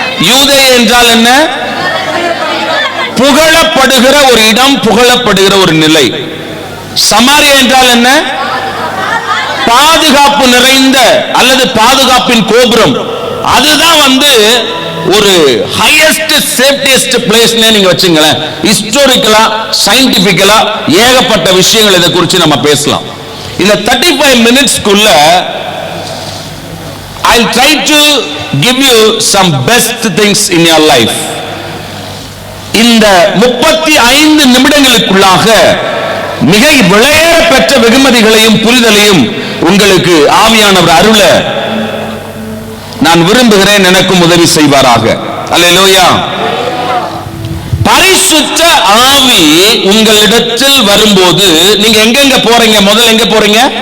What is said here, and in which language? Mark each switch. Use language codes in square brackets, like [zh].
[ta] யூதேயா என்றால் என்ன? புகழப்படுகிற ஒரு இடம், புகழப்படுகிற ஒரு நிலை. சமாரியா என்றால் என்ன? பாதுகாப்பு நிறைந்த அல்லது பாதுகாப்பின் கோபுரம். அதுதான் ஒரு ஹையஸ்ட் சேஃப்டியஸ்ட் பிளேஸ்னே நீங்க வச்சுங்களேன். ஹிஸ்டாரிக்கலா, சயின்டிபிக்கலா ஏகப்பட்ட விஷயங்கள் இதை குறித்து நம்ம பேசலாம். இந்த 35 மினிட்ஸ்க்குள்ள [en] I'll try to give you some best things in your life. [ta] இந்த 35 நிமிடங்களுக்குள்ளாக மிக விலையேற பெற்ற வெகுமதிகளையும் புரிதலையும் உங்களுக்கு ஆவியானவர் அருள நான் விரும்புகிறேன். எனக்கும் உதவி செய்வாராக. அல்லேலூயா. பரிசுத்த ஆவி உங்களிடத்தில் வரும்போது நீங்க எங்க போறீங்க? முதல்ல எங்க போறீங்க?